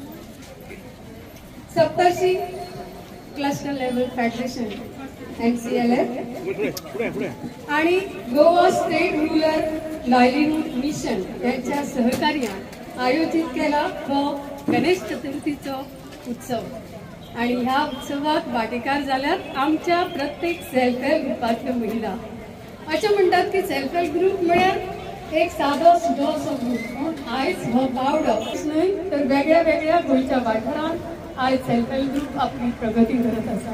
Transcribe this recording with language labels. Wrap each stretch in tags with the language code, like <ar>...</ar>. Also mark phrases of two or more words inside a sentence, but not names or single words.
<kok>सप्तर्षी क्लस्टर लेवल फेडरेशन NCLF आणि गोवा स्टेट रूरल लाईव्हलीहूड मिशन यांच्या सहकार्याने आयोजित केला हो गणेश चतुर्थीचो उत्सव। आणि ह्या उत्सवात वाटेकार जाल्यात आमच्या प्रत्येक</kok> <en>self help</en> <kok>ग्रुपांतल्यो महिला। अशें म्हणटात की</kok> <en>self help group</en> <kok>म्हळ्यार एक साधो सुदोसो ग्रुप। आयज हो पावडो न्हय तर वेगळ्या वेगळ्या गोंयच्या वाठारांत आयज</kok> <en>self help group</en> <kok>आपली प्रगती करत आसा।</kok>